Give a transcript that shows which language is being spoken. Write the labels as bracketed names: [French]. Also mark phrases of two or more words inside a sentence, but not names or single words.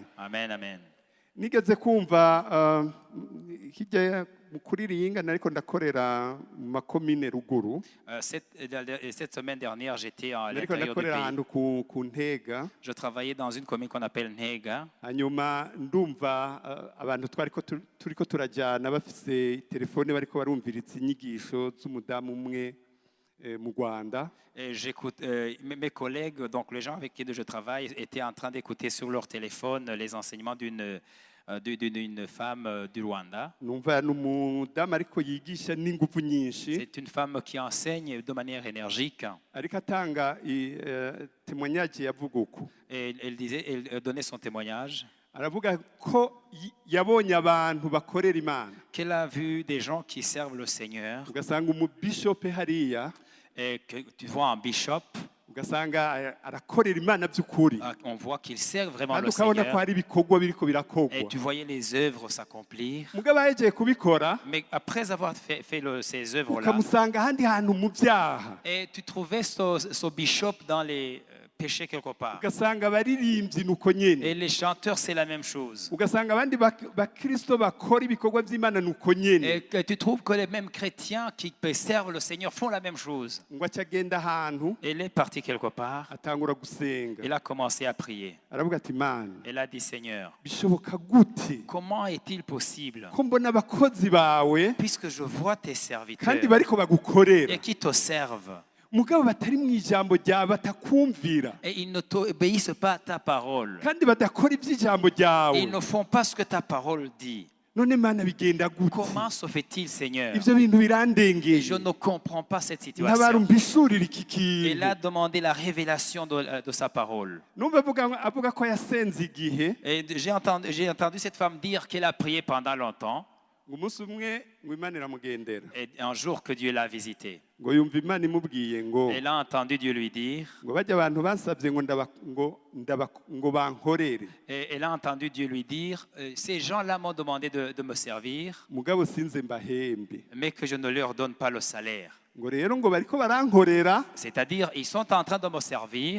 [Rundi] Amen, amen. Nigeze kumva hirya mu kuriringa nariko ndakorera mu makomine ruguru, [French] Cette semaine dernière, j'étais à [Rundi] nariko [French] l'intérieur du [Rundi] ndakorera [French] pays. [Rundi] ahantu ku Ntega, [French] Je travaillais dans une commune qu'on appelle Ntega. [Rundi] hanyuma ndumva abantu turiko turajyana bafise telefone bariko barumviriza inyigisho z'umudamu umwe mu Rwanda. [French] Et j'écoute, mes collègues, donc les gens avec qui je travaille, étaient en train d'écouter sur leur téléphone les enseignements d'une femme du Rwanda. [Rundi] Numva n'umudamu ariko yigisha n'ingufu nyinshi, [French] C'est une femme qui enseigne de manière énergique. [Rundi] ariko atanga témoignage yavuga uko. [French] Et elle donnait son témoignage [Rundi] Aravuga ko yabonye abantu bakorera Imana, [French] qu'elle a vu des gens qui servent le Seigneur. [Rundi] ugasanga umubishope hariya, [French] Et que tu vois un bishop, [Rundi] ugasanga arakorera Imana by'ukuri, [French] on voit qu'il sert vraiment [Rundi] kandi [French] le [Rundi] ukabona ko [French] Seigneur. [Rundi] hari ibikorwa biriko [French] Et [Rundi] birakogwa. [French] tu voyais les œuvres s'accomplir. [Rundi] Mugabo yagiye kubikora [French] Mais après avoir fait ces œuvres-là, [Rundi] ukamusanga ahandi hantu mu byaha, [French] et tu trouvais ce bishop dans les péchés quelque part. [Rundi] ugasanga abaririmbyi nuko nyene, [French] Et les chanteurs, c'est la même chose. [Rundi] ugasanga abandi bakristo bakora ibikorwa by'Imana nuko nyene, [French] Et que tu trouves que les mêmes chrétiens qui servent le Seigneur font la même chose. [Rundi] ngo acagenda ahantu [French] Elle est partie quelque part. [Rundi] atangura gusenga, [French] Elle a commencé à prier. [Rundi] aravuga ati Mana, [French] Elle a dit, Seigneur, [Rundi] bishoboka gute [French] comment est-il possible, [Rundi] ko mbona abakozi bawe [French] puisque je vois tes serviteurs [Rundi] kandi bariko bagukorera, [French] et qui te servent, [Rundi] mugabo batari mu ijambo ryawe, batakumvira [French] et ils ne t'obéissent pas à ta parole, [Rundi] kandi badakora iby'ijambo [French] et [Rundi] ryawe, [French] ils ne font pas ce que ta parole dit. [Rundi] none Mana bigenda gute? [French] Comment se fait-il, Seigneur? [Rundi] Ibyo bintu [French] Et [Rundi] birandengeye, [French] je ne comprends pas cette [Rundi] ntabara [French] situation. [Rundi] umpishurira iki [French] Elle [Rundi] kintu. [French] a demandé la révélation de sa parole. [Rundi] Numva avuga ko yasenze igihe, [French] Et j'ai entendu cette femme dire qu'elle a prié pendant longtemps. [Rundi] ngo umunsi umwe ngo Imana iramugendera, [French] Et un jour que Dieu l'a visitée, [Rundi] ngo yumva Imana imubwiye ngo [French] elle a entendu Dieu lui dire, [Rundi] ngo bajya abantu bansabye ngo bankorere, [French] et elle a entendu Dieu lui dire, ces gens-là m'ont demandé de me servir, [Rundi] mugabo sinze mbahembe, [French] mais que je ne leur donne pas le salaire. [Rundi] ngo rero ngo bariko barankorera, [French] C'est-à-dire, ils sont en train de me servir,